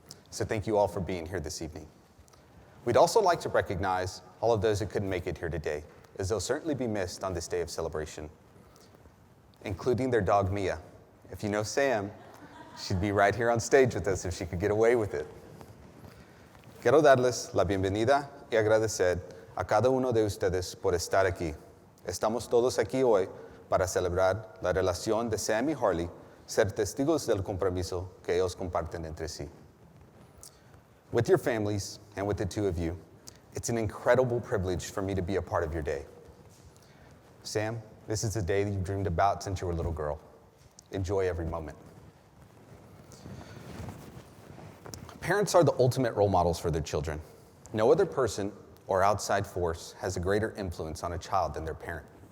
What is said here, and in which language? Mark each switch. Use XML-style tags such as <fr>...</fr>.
<en>So thank you all for being here this evening. We'd also like to recognize all of those who couldn't make it here today, as they'll certainly be missed on this day of celebration, including their dog, Mia. If you know Sam, she'd be right here on stage with us if she could get away with it.</en> <es>Quiero darles la bienvenida y agradecer a cada uno de ustedes por estar aquí. Estamos todos aquí hoy para celebrar la relación de Sam y Harley, ser testigos del compromiso que ellos comparten entre sí.</es> <en>With your families and with the two of you, it's an incredible privilege for me to be a part of your day. Sam, this is a day that you've dreamed about since you were a little girl. Enjoy every moment. Parents are the ultimate role models for their children. No other person or outside force has a greater influence on a child than their parent.</en>